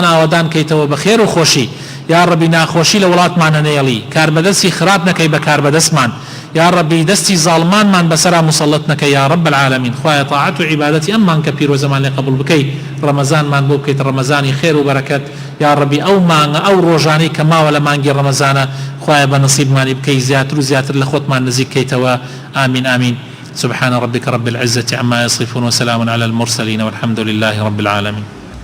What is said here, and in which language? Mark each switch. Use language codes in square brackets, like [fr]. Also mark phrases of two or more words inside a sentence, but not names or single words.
[ckb] ئاوادان کەیتەوە بە خێر و خۆشی [ar] یا ربی [ckb] ناخۆشی لە وڵاتمانە نێڵی کاربەدەستی خراپ نەکەی بە کاربەدەستمان [ar] یا ربی [ckb] دەستی زاڵمانمان بەسەرا مسەڵەت نەکەی [ar] یا رب العالمین [ckb] خوایە تاعەت و عیبادەتی ئەممان کە پیرۆزەمان لێ قبول بکەی ڕەمەزانمان بۆ بکەیت ڕەمەزانی خێر و بەرەکەت [ar] یا ربی [ckb] ئەو مانگە ئەو ڕۆژانەی کە ماوە لە مانگی ڕەمەزانە خوایە بە نصیبمانی بکەی زیاتر و زیاتر لە خۆتمان نزیک بکەیتەوە [ar] آمین آمین سبحان ربك رب العزة عما يصفون وسلام على المرسلين والحمد لله رب العالمين